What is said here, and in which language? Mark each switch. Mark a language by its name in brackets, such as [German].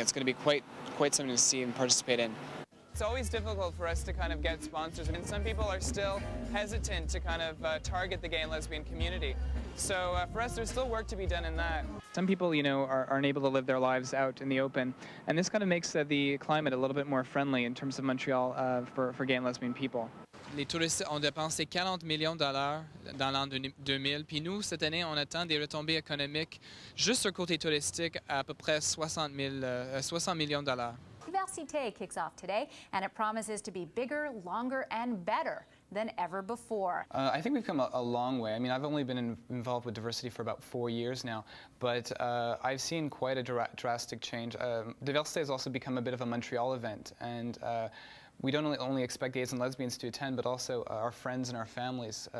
[English] It's going to be quite something to see and participate in. It's always difficult for us to kind of get sponsors, and some people are still hesitant to kind of target the gay and lesbian community. So for us, there's still work to be done in that. Some people, you know, are unable to live their lives out in the open, and this kind of makes the climate a little bit more friendly in terms of Montreal for gay and lesbian people. [French] Les touristes ont dépensé 40 millions de dollars dans l'an 2000, puis nous, cette année, on attend des retombées économiques juste sur le côté touristique à peu près 60 millions de dollars. [English] Cité kicks off today, and it promises to be bigger, longer, and better than ever before. I think we've come a long way. I mean, I've only been involved with diversity for about 4 years now, but I've seen quite a drastic change. Diversité has also become a bit of a Montreal event, and we don't only expect gays and lesbians to attend, but also our friends and our families.